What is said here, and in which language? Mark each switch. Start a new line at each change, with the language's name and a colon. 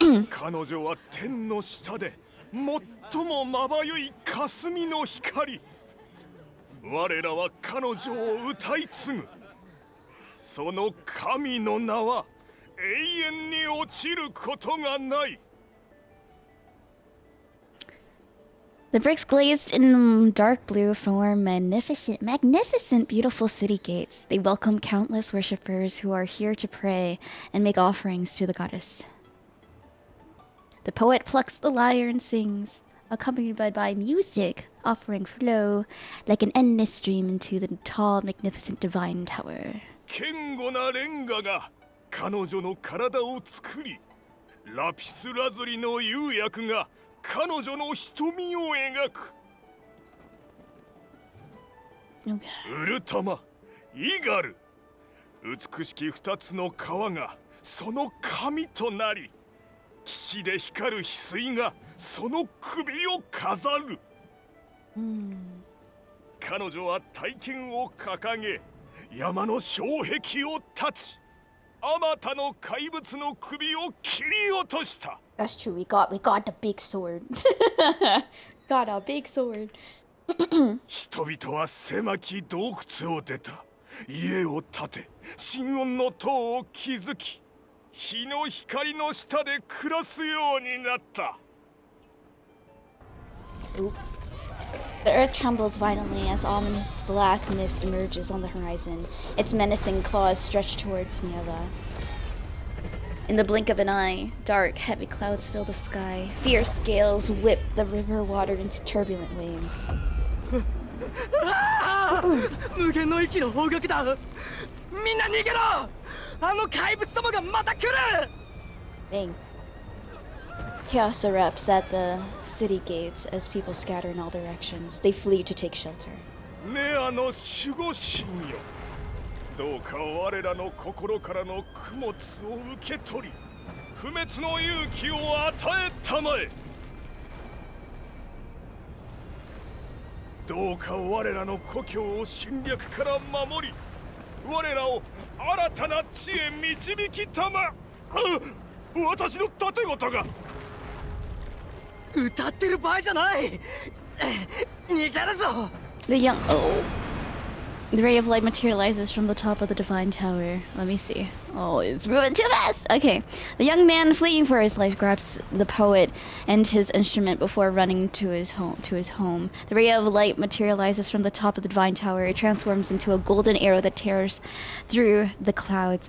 Japanese: 彼女は天の下で最もまばゆい霞の光。我らは彼女を歌い継ぐ。その神の名は永遠に落ちることがない。
English: The bricks glazed in dark blue form magnificent, beautiful city gates. They welcome countless worshippers who are here to pray and make offerings to the goddess. The poet plucks the lyre and sings, accompanied by music, offering flow like an endless stream into the tall, magnificent divine tower.
Japanese: 堅固なレンガが彼女の体を作り、ラピスラズリの釉薬が彼女の瞳を描く。
English: Okay.
Japanese: ウルタマ、イガル、美しき二つの川がその髪となり、騎士で光る翡翠がその首を飾る。彼女は大剣を掲げ、山の障壁を断ち、あまたの怪物の首を切り落とした。
English: That's true. We got the big sword. Got a big sword.
Japanese: 人々は狭き洞窟を出た。家を建て、神音の塔を築き、日の光の下で暮らすようになった。
English: The earth trembles violently as ominous black mist emerges on the horizon. Its menacing claws stretch towards Nieva. In the blink of an eye, dark, heavy clouds fill the sky. Fierce gales whip the river water into turbulent waves.
Japanese: 無限の息の方角だ。みんな逃げろ。あの怪物どもがまた来る。
English: Dang. Chaos erupts at the city gates as people scatter in all directions. They flee to take shelter.
Japanese: ネアの守護神よ、どうか我らの心からの供物を受け取り、不滅の勇気を与えたまえ。どうか我らの故郷を侵略から守り、我らを新たな地へ導きたま。私の盾事が。歌ってる場合じゃない。逃げるぞ。
English: The ray of light materializes from the top of the divine tower. Let me see. Oh, it's moving too fast! Okay. The young man fleeing for his life grabs the poet and his instrument before running to his home. The ray of light materializes from the top of the divine tower. It transforms into a golden arrow that tears through the clouds.